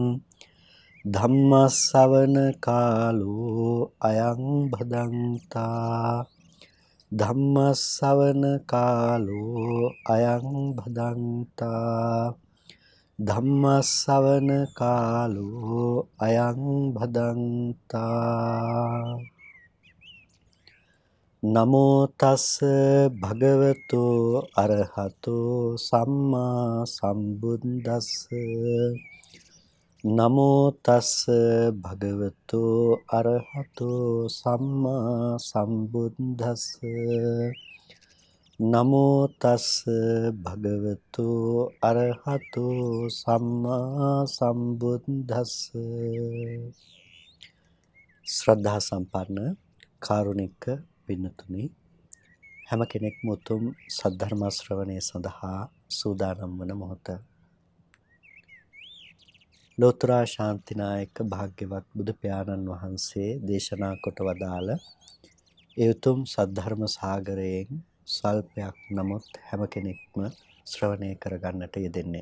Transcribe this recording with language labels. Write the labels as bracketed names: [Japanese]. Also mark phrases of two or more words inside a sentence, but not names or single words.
[Pali] ධම්මස්සවන කාලෝ අයං භදංතා ධම්මස්සවන කාලෝ අයං භදංතා ධම්මස්සවන කාලෝ අයං භදංතා නමෝ තස් භගවතු අරහතෝ සම්මා සම්බුද්දස්ස නමෝ තස් භගවතු අරහතෝ සම්මා සම්බුද්දස්ස නමෝ තස් භගවතු අරහතෝ සම්මා සම්බුද්දස්ස [Sinhala] ශ්‍රද්ධා සම්පන්න කාරුණික පින්තුනි හැම කෙනෙක්ම උතුම් සද්ධර්ම ශ්‍රවණය සඳහා සූදානම් වන මොහොත ලෝතර ශාන්තිනායක භාග්‍යවත් බුදු පියාණන් වහන්සේ දේශනා කොට වදාළ ඒ උතුම් සද්ධර්ම සාගරයෙන් සල්පයක් නමුත් හැම කෙනෙක්ම ශ්‍රවණය කරගන්නට යෙදෙන්නේ.